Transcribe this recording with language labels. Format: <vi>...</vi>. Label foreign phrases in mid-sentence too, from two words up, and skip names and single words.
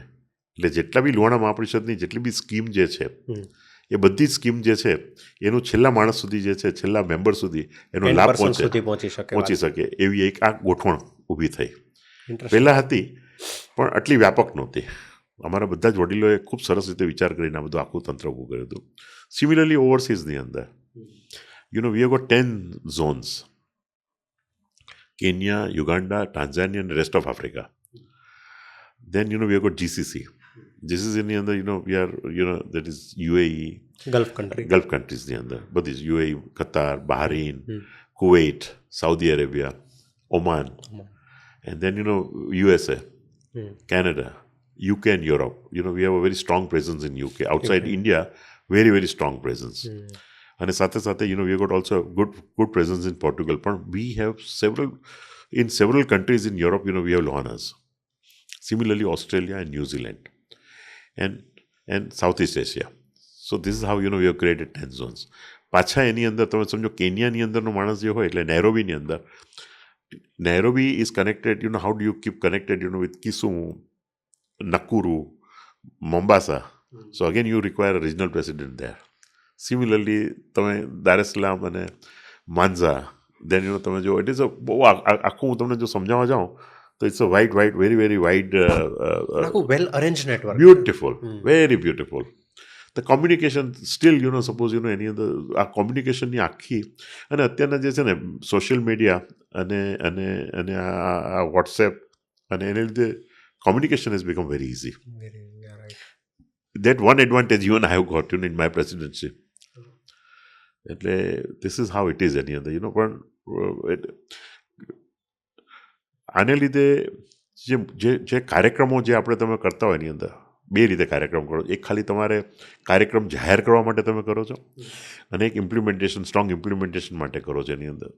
<gu>એટલે જેટલા બી લોહાણા મહાપરિષદની જેટલી બી સ્કીમ જે છે એ બધી જ સ્કીમ જે છે એનું છેલ્લા માણસ સુધી જે છે, છેલ્લા મેમ્બર સુધી એનો લાભ પહોંચી શકે એવી એક આ ગોઠવણ ઊભી થઈ. પહેલાં હતી પણ આટલી વ્યાપક નહોતી. અમારા બધા જ વડીલોએ ખૂબ સરસ રીતે વિચાર કરીને આ બધું આખું તંત્ર ઊભું કર્યું હતું.</gu> <en>સિમિલરલી</en> <gu>ઓવરસીઝની અંદર</gu> <en>we have got 10 zones. Kenya, Uganda, Tanzania, and the rest of Africa. Then, we have got GCC. GCC in the under, we are, that is UAE, Gulf country. Gulf countries in the under. But this UAE, Qatar, Bahrain, Kuwait, Saudi Arabia, Oman, and then, USA, Canada, UK and Europe. We have a very strong presence in UK. Outside India, very, very strong presence. And સાથે we have got also good presence in Portugal. But we have several countries in Europe, we have Lohanas. Similarly, Australia and New Zealand and Southeast Asia. So this is how, we have created 10 zones.</en> <gu>પાછા એની અંદર તમે સમજો કેન્યાની અંદરનો માણસ જે હોય એટલે નૈરોબીની અંદર</gu> <en>Nairobi is connected, how do you keep connected, with Kisumu, Nakuru, Mombasa. So again, you require a regional president there. Similarly,</en> <gu>તમે Dar es Salaam અને Manza, then, તમે જો,</gu> <en>it is a,</en> <gu>આખું હું તમને જો સમજાવવા જાઉં, તો</gu> <en>it's a wide, very, very wide. well arrange network. Beautiful, very beautiful. The communication still, suppose,</en> <gu>એની અંદર આ કોમ્યુનિકેશનની આખી અને અત્યારના જે છે ને</gu> <en>social media</en> <gu>અને આ વોટ્સએપ અને એને લીધે</gu> <en>communication has become very easy. That one advantage even I have got, in my presidency.</en> <gu>એટલે</gu> <en>this is how it is</en> <gu>એની અંદર, પણ આને લીધે જે કાર્યક્રમો જે આપણે તમે કરતા હોય એની અંદર બે રીતે કાર્યક્રમ કરો. એક ખાલી તમારે કાર્યક્રમ જાહેર કરવા માટે તમે કરો છો અને એક</gu> <en>strong implementation</en> <gu>માટે કરો છો એની અંદર.</gu>